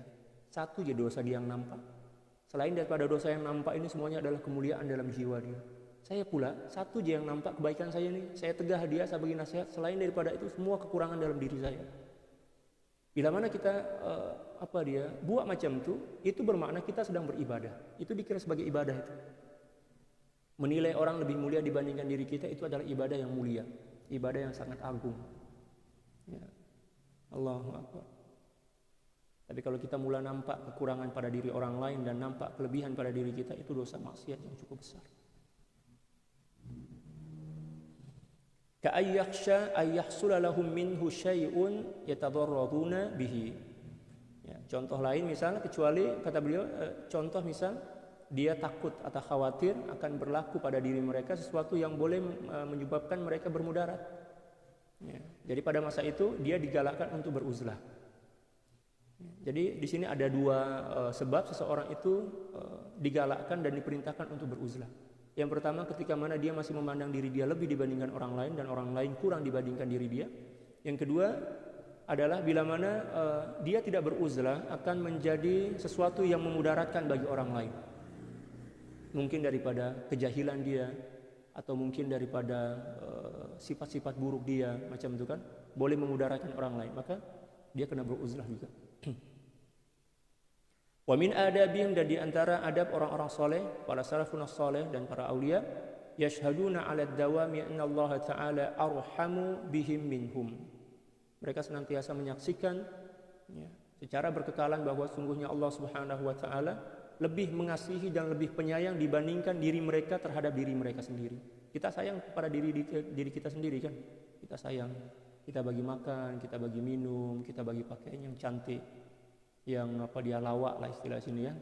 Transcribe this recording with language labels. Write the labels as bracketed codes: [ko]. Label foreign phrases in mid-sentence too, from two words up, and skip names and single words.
[ms] Satu aja dosa dia yang nampak. Selain daripada dosa yang nampak ini semuanya adalah kemuliaan dalam jiwa dia. Saya pula satu aja yang nampak kebaikan saya ini. Saya tegah dia, saya bagi nasihat. Selain daripada itu semua kekurangan dalam diri saya. Bila mana kita buat macam itu bermakna kita sedang beribadah. Itu dikira sebagai ibadah itu. Menilai orang lebih mulia dibandingkan diri kita itu adalah ibadah yang mulia, ibadah yang sangat agung. Ya. [ar] الله أكبر. [ms] Tapi kalau kita mula nampak kekurangan pada diri orang lain dan nampak kelebihan pada diri kita, itu dosa maksiat yang cukup besar. [ar] كأن يخشى أن يحصل لهم منه شيء يتضررون به. [ms] Ya, contoh lain misalnya kata beliau contoh misal dia takut atau khawatir akan berlaku pada diri mereka sesuatu yang boleh menyebabkan mereka bermudarat. Ya, jadi pada masa itu dia digalakkan untuk beruzlah. Jadi di sini ada dua sebab seseorang itu digalakkan dan diperintahkan untuk beruzlah. Yang pertama ketika mana dia masih memandang diri dia lebih dibandingkan orang lain dan orang lain kurang dibandingkan diri dia. Yang kedua adalah bila mana dia tidak beruzlah akan menjadi sesuatu yang memudaratkan bagi orang lain. Mungkin daripada kejahilan dia atau mungkin daripada sifat-sifat buruk dia macam itu kan, boleh memudaratkan orang lain, maka dia kena beruzlah juga. [ar] ومن آدابهم, [ms] dan di antara adab orang-orang soleh, para salafun soleh dan para aulia, [ar] يشهدون على الدوام أن الله تعالى أرحم بهم منهم. [ms] Mereka senantiasa menyaksikan secara berkekalan bahwa sungguhnya Allah [ar] سبحانه وتعالى [ms] lebih mengasihi dan lebih penyayang dibandingkan diri mereka terhadap diri mereka sendiri. Kita sayang kepada diri kita sendiri kan. Kita sayang, kita bagi makan, kita bagi minum, kita bagi pakaian yang cantik, yang dia lawak lah istilah sini ya.